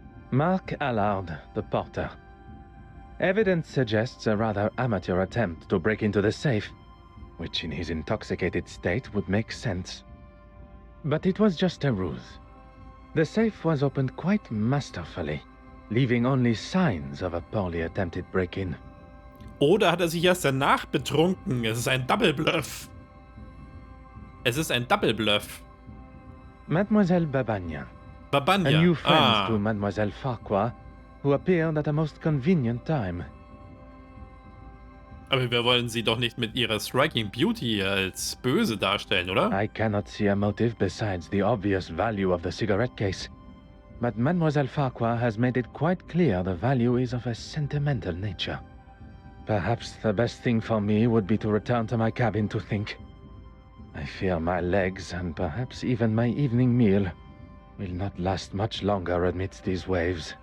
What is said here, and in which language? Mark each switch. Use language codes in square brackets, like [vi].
[en] Mark Allard, the porter. Evidence suggests a rather amateur attempt to break into the safe, which in his intoxicated state would make sense. But it was just a ruse. The safe was opened quite masterfully, leaving only signs of a poorly attempted break-in. [de] Oder hat er sich erst danach betrunken? Es ist ein Double Bluff. Es ist ein Double Bluff. [en] Mademoiselle Babagnan. Babagnan. A new friend to Mademoiselle Farquhar, who appeared at a most convenient time. [de] Aber wir wollen sie doch nicht mit ihrer [en] striking beauty [de] als böse darstellen, oder? [en] I cannot see a motive besides the obvious value of the cigarette case. But Mademoiselle Farquhar has made it quite clear the value is of a sentimental nature. Perhaps the best thing for me would be to return to my cabin to think. I fear my legs and perhaps even my evening meal will not last much longer amidst these waves.